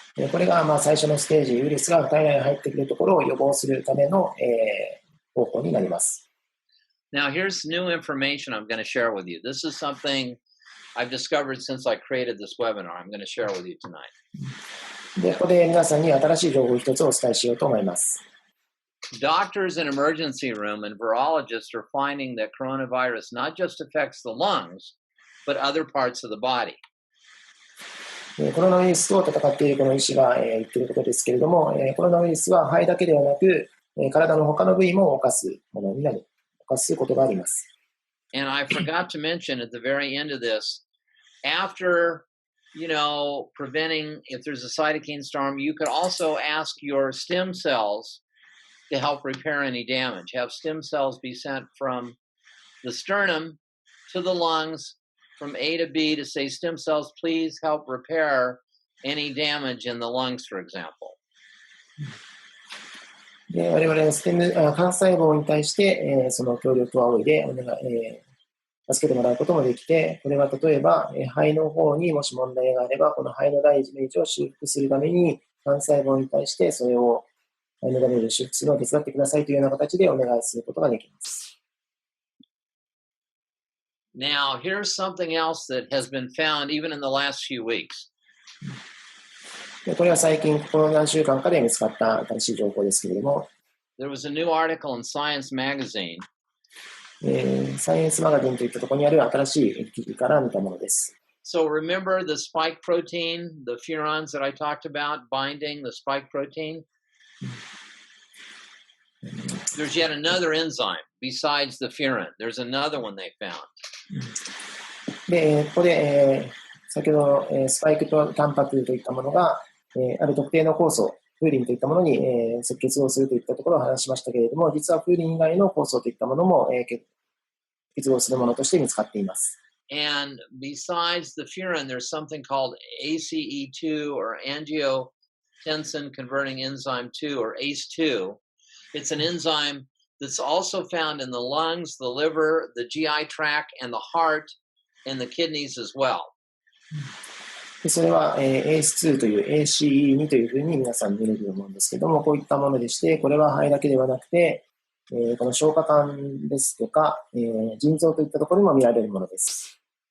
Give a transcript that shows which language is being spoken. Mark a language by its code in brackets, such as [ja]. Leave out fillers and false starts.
[ja] これが最初のステージ、ウイルスが体内に入ってくるところを予防するための、方法になります。 [en] Now, here's new information I'm going to share with you. This is something I've discovered since I created this webinar. I'm going to share with you tonight. [ja] で、ここで皆さんに新しい情報を一つお伝えしようと思います。 [en] Doctors in emergency room and virologists are finding that coronavirus not just affects the lungs, but other parts of the body. [ja] コロナウイルスと戦っているこの医師が言っていることですけれども、コロナウイルスは肺だけではなく、体の他の部位も犯すことがあります。 [en] And I forgot to mention at the very end of this, after, preventing, if there's a cytokine storm, you could also ask your stem cells to help repair any damage. Have stem cells be sent from the sternum to the lungs, from A to B to say, stem cells, please help repair any damage in the lungs, for example. [ja] で我々は幹細胞に対して、その協力を仰いで助けてもらうこともできて、これは例えば、肺の方にもし問題があれば、この肺のダメージを修復するために、幹細胞に対してそれを肺のダメージを修復するのを手伝ってくださいというような形でお願いすることができます。 [en] Now, here's something else that has been found even in the last few weeks. [ja] でこれは最近、この何週間かで見つかった新しい情報ですけれども、 [en] There was a new article in Science magazine. [ja] サイエンスマガジンといったところにある新しい記事から見たものです。 [en] So remember the spike protein, the furans that I talked about binding the spike protein? There's yet another enzyme besides the furan. There's another one they found. [ja] で、ここで、先ほど、スパイクとタンパクといったものが、ある特定の酵素、フーリンといったものに、結合するといったところを話しましたけれども、実はフーリン以外の酵素といったものも、結合するものとして見つかっています。 [en] And besides the furan, there's something called ACE2 or angiotensin converting enzyme 2 or ACE2. It's an enzyme that's also found in the lungs, the liver, the GI tract, and the heart, and the kidneys as well. [ja] でそれは、ACE2 という ACE2 というふうに皆さん見れると思うんですけども、こういったものでして、これは肺だけではなくて、この消化管ですとか、腎臓といったところにも見られるものです。